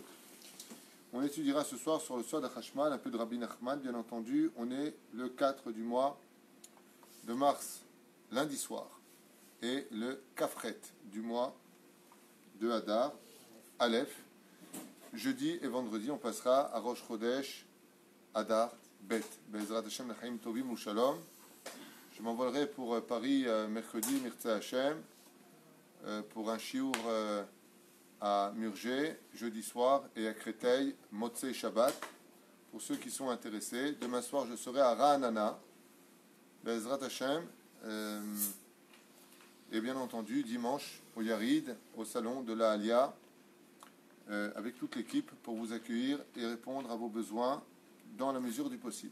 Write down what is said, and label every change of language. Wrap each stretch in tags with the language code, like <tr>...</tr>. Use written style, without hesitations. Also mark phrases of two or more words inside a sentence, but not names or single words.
<fr>On étudiera ce soir sur le Sod HaChashmal, un peu de Rabbi Nachman, bien entendu. On est le 4 du mois de mars, lundi soir, et le Kafret du mois de Hadar, Aleph. Jeudi et vendredi, on passera à</fr> <he>ראש חודש,</he> <fr>Hadar, Bet.</fr> <he>בעזרת השם לחיים טובים ולשלום.</he> <fr>Je m'envolerai pour Paris mercredi,</fr> <he>בעזרת השם,</he> <fr>pour un shiur à Murger, jeudi soir, et à Créteil,</fr> <he>מוצאי שבת,</he> <fr>pour ceux qui sont intéressés. Demain soir, je serai à Ra'anana,</fr> <he>בעזרת השם,</he> <fr>et bien entendu, dimanche, au Yarid, au salon de la Alia, avec toute l'équipe, pour vous accueillir et répondre à vos besoins dans la mesure du possible.</fr>